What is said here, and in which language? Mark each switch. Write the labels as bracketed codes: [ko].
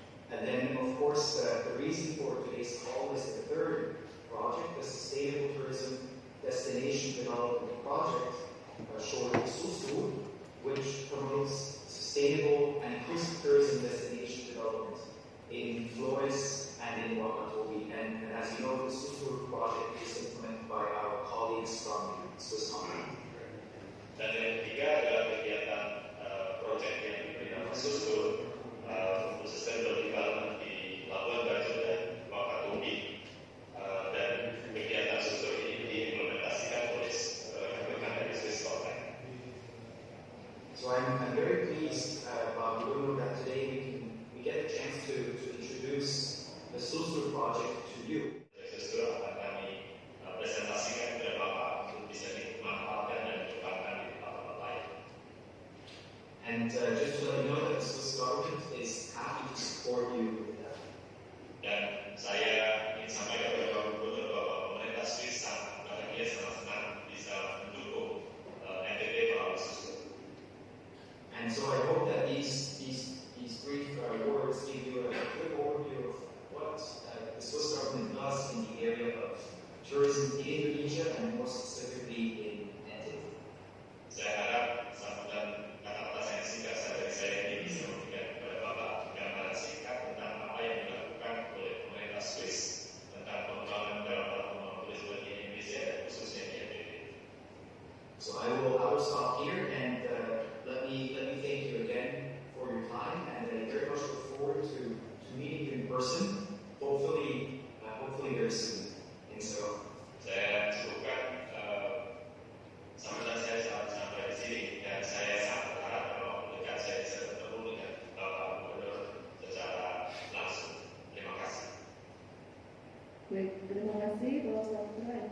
[en] And then, of course, the reason for today's call is the third project, the Sustainable Tourism Destination Development Project, short SUSTU, which promotes sustainable and inclusive tourism destination development in Flores and in Wakatobi. And as you know, the SUSTU project is implemented by our colleagues from Swiss Army. [id] Dan yang ketiga adalah kegiatan proyek yang diberi nama SUSTU untuk Sustainable Development di Labuan Bajo dan Wakatobi. Dan kegiatan SUSTU ini diimplementasikan oleh rekan dari Swiss Army. [en] So I'm very pleased, Bruno, that today we get a chance to introduce the SUSTU project to you. [id] SUSTU akan kami presentasikan kepada Bapak untuk bisa dimanfaatkan dan dikembangkan di tempat-tempat lain. [en] And just to let you know that the Swiss government is happy to support you with that. [id] Dan saya ingin sampaikan kepada Bapak Gubernur bahwa pemerintah Swiss sangat bahagia, sangat senang bisa mendukung NTT melalui SUSTU. [en] And so I hope that these brief words give you a quick overview of what the Swiss government does in the area of tourism in Indonesia and more specifically in NTT. [id] Saya harap sambutan kata-kata yang singkat dari saya ini bisa memberikan kepada Bapak gambaran singkat tentang apa yang dilakukan oleh pemerintah Swiss tentang pengembangan dalam pengembangan turisme di Indonesia dan khususnya di NTT. [en] So I will stop here and let me thank you again for your time, and I very much look forward to meeting you in person, hopefully very soon. And so [id] saya cukupkan sambutan saya sampai di sini, dan saya sangat berharap bahwa dekat saya bisa bertemu dengan Bapak Gubernur secara langsung. Terima kasih. Baik, terima kasih Bapak Saputra Mr.